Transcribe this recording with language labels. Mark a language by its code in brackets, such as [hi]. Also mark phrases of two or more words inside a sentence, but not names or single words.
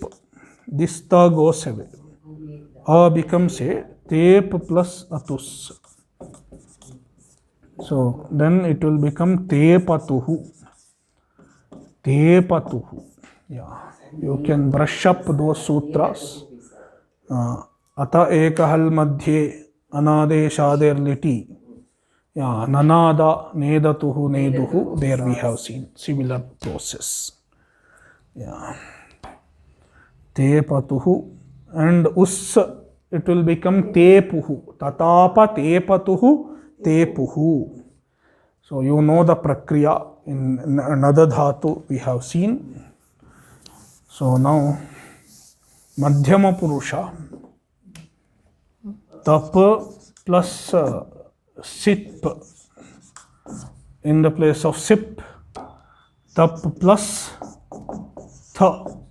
[en] This ta goes away. A becomes a tape plus atus. So then it will become tepatuhu. Tepatuhu. Yeah. You can brush up those sutras. [sa] अत एकहल् मध्ये अनादेशादेर् लिटि. Yeah, ननाद नेदतुः नेदुः. [en] There we have seen similar process. Yeah. Tepatuhu and us, it will become tepuhu. [sa] ततप तेपतुः तेपुः. [en] So you know the prakriya in another dhatu we have seen. So now [sa] मध्यम पुरुष. [en] Tap plus sip in the place of sip, tap plus tha.